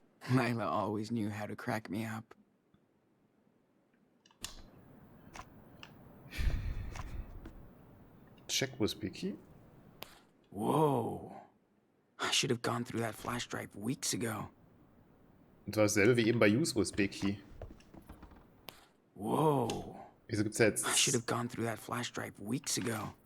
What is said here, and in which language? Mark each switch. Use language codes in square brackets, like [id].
[en] Layla always knew how to crack me up. Check USB Key. Whoa. I should have gone through that flash drive weeks ago. [de] Und war dasselbe wie eben bei Use USB Key. [en] Whoa. [de] Wieso gibt's da [en] I should have gone through that flash drive weeks ago.